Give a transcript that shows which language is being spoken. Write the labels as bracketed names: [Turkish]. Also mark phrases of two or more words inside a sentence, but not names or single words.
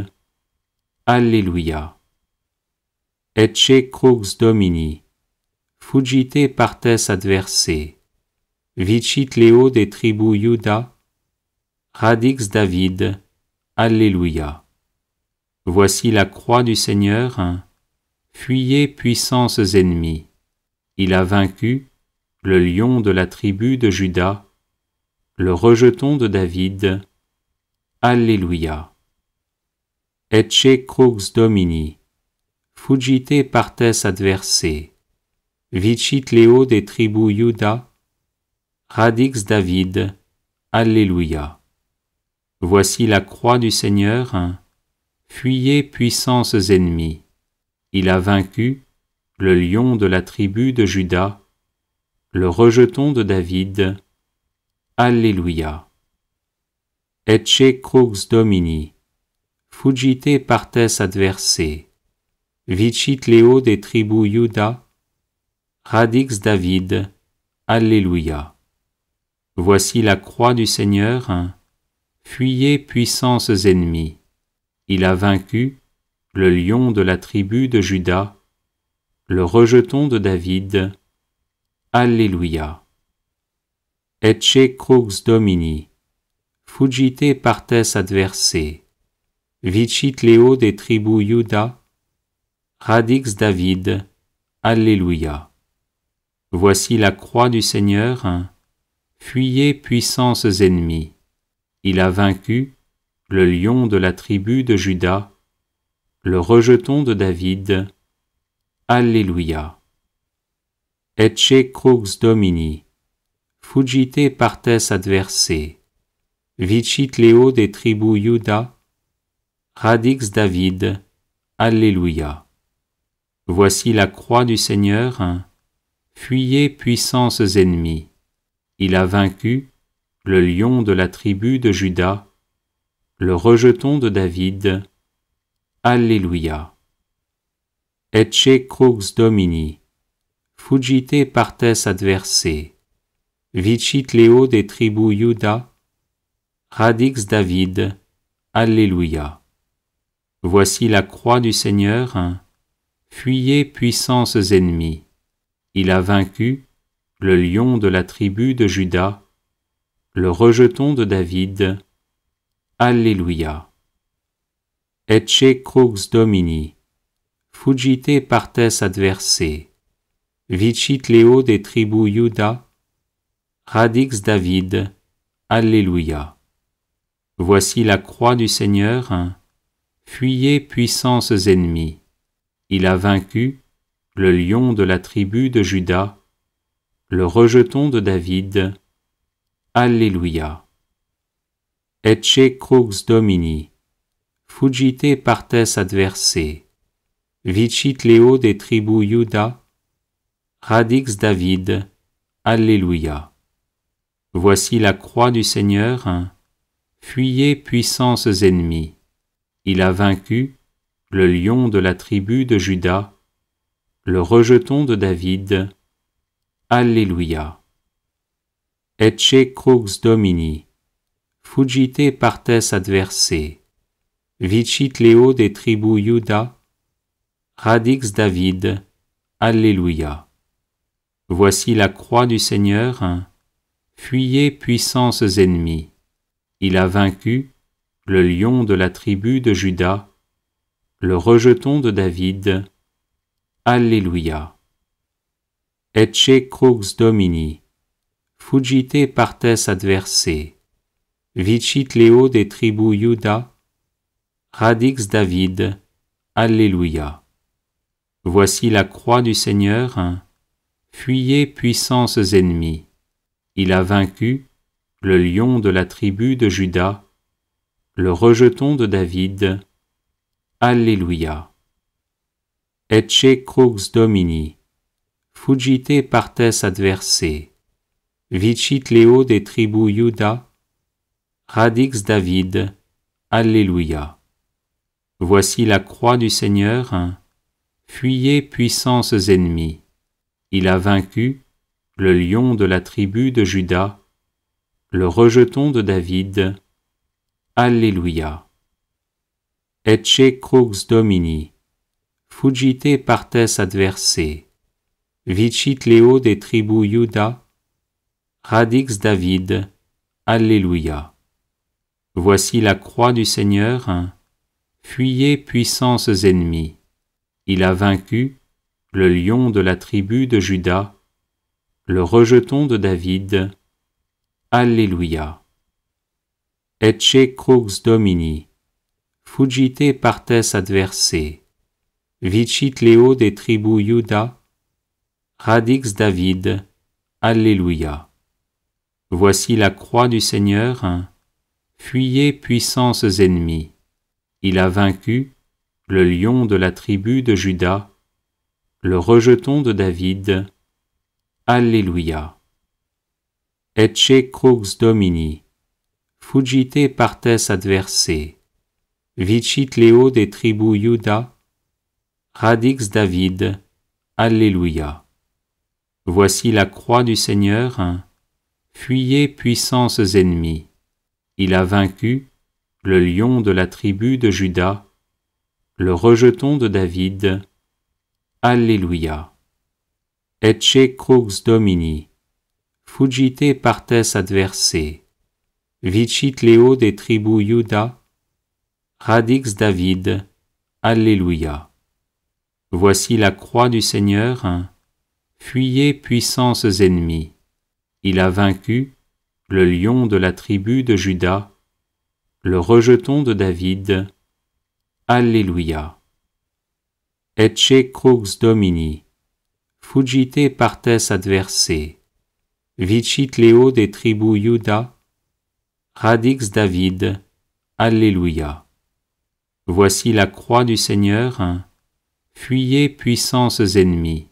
[French] Alléluia. [Latin] Ecce crux Domini, fuggite partes adversae, vicit Leo des tribus Juda, radix David. [French] Alléluia. Voici la croix du Seigneur, fuyez puissances ennemies. Il a vaincu le lion de la tribu de Juda, le rejeton de David. Alléluia. [Latin] Ecce crux Domini, fuggite partes adversae, vicit Leo des tribus Juda, radix David. [French] Alléluia. Voici la croix du Seigneur, fuyez puissances ennemies. Il a vaincu le lion de la tribu de Juda, le rejeton de David. Alléluia. [Latin] Ecce crux Domini, fuggite partes adversae, vicit Leo des tribus Juda, radix David. [French] Alléluia. Voici la croix du Seigneur, fuyez puissances ennemies. Il a vaincu le lion de la tribu de Juda, le rejeton de David. Alléluia. [Latin] Ecce crux Domini, fuggite partes adversae, vicit Leo des tribus Juda, radix David. [French] Alléluia. Voici la croix du Seigneur, fuyez puissances ennemies. Il a vaincu le lion de la tribu de Juda, le rejeton de David. Alléluia. [Latin] Ecce crux Domini, fuggite partes adversae, vicit Leo des tribus Juda, radix David. [French] Alléluia. Voici la croix du Seigneur, fuyez puissances ennemies. Il a vaincu le lion de la tribu de Juda, le rejeton de David. Alléluia. [Latin] Ecce crux Domini, fuggite partes adversae, vicit Leo des tribus Juda, radix David. [French] Alléluia. Voici la croix du Seigneur, fuyez puissances ennemies. Il a vaincu le lion de la tribu de Juda, le rejeton de David. Alléluia. [Latin] Ecce crux Domini, fuggite partes adversae, vicit Leo des tribus Juda, radix David. [French] Alléluia. Voici la croix du Seigneur, fuyez puissances ennemies. Il a vaincu le lion de la tribu de Juda, le rejeton de David. Alléluia. [Latin] Ecce crux Domini, fuggite partes adversae, vicit Leo des tribus Juda, radix David. [French] Alléluia. Voici la croix du Seigneur, fuyez puissances ennemies. Il a vaincu le lion de la tribu de Juda, le rejeton de David. Alléluia. [Latin] Ecce crux Domini, fuggite partes adversae, vicit Leo des tribus Juda, radix David. [French] Alléluia. Voici la croix du Seigneur, fuyez puissances ennemies. Il a vaincu le lion de la tribu de Juda, le rejeton de David. Alléluia. [Latin] Ecce crux Domini, fuggite partes adversae, vicit Leo des tribus Juda, radix David. [French] Alléluia. Voici la croix du Seigneur, fuyez puissances ennemies. Il a vaincu le lion de la tribu de Juda, le rejeton de David. Alléluia. [Latin] Ecce crux Domini, fuggite partes adversae, vicit Leo des tribus Juda, radix David. Alléluia. [French] Voici la croix du Seigneur, Fuyez, puissances ennemies. Il a vaincu le lion de la tribu de Juda, le rejeton de David. Alléluia. [Latin] Ecce crux Domini. Fuggite partes adversae. Vicit Leo des tribus Juda. Radix David. Alléluia. [French] Voici la croix du Seigneur. Fuyez, puissances ennemies. Il a vaincu le lion de la tribu de Juda, le rejeton de David. Alléluia. [Latin] Ecce crux Domini. Fuggite partes adversae. Vicit Leo des tribus Juda. Radix David. Alléluia. [French] Voici la croix du Seigneur. Fuyez, puissances ennemies. Il a vaincu le lion de la tribu de Juda, le rejeton de David. Alléluia. [Latin] Ecce crux Domini. Fuggite partes adversae. Vicit Leo des tribus Juda. Radix David. Alléluia. [French] Voici la croix du Seigneur. Fuyez, puissances ennemies. Il a vaincu le lion de la tribu de Juda, le rejeton de David. Alléluia. [Latin] Ecce crux Domini. Fuggite partes adversae. Vicit Leo des tribus Juda. Radix David. Alléluia. [French] Voici la croix du Seigneur. Fuyez, puissances ennemies. Il a vaincu le lion de la tribu de Juda, le rejeton de David. Alléluia. [Latin] Ecce crux Domini. Fuggite partes adversae. Vicit Leo des tribus Juda. Radix David. Alléluia. [French] Voici la croix du Seigneur. Fuyez, puissances ennemies.